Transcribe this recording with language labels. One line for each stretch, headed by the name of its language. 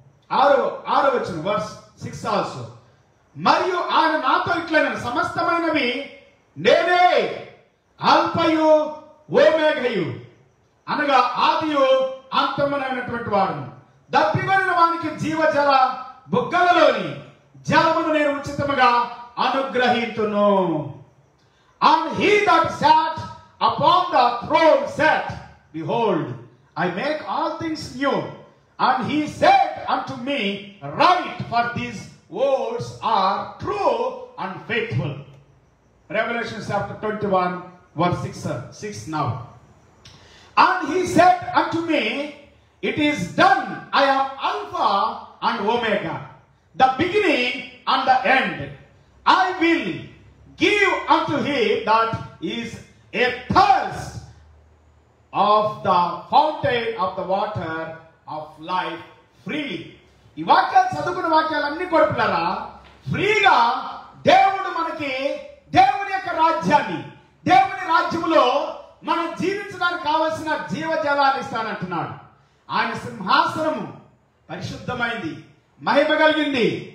Telugu: 6వ వచనం
English: verse 6 also.
Telugu: మరియు ఆయన నాతో ఇట్లనెను, సమస్తమైనవి నేనే, అల్ఫయు ఓమేఘయు, అనగా ఆదియు అంతమునైనటువంటి వాడును. దప్పికొనిన వానికి జీవజల బుగ్గలలోని జలమును నేను ఉచితముగా అనుగ్రహింతును.
English: And he that sat upon the throne said, Behold, I make all things new. And he said unto me, Write, for these words are true and faithful. Revelation chapter 21 verse 6 now. And he said unto me, It is done. I am Alpha and Omega, the beginning and the end. I will give unto him that is athirst of the fountain of the water of life freely.
Telugu: ఈ వాక్యాలు చదువుకున్న వాక్యాలన్నీ కొడుకులారా, ఫ్రీగా దేవుడు మనకి దేవుని యొక్క రాజ్యాన్ని, దేవుని రాజ్యములో మనం జీవించడానికి కావలసిన జీవజలాన్ని ఇస్తానంటున్నాడు. ఆయన సింహాసనము పరిశుద్ధమైంది, మహిమ కలిగింది.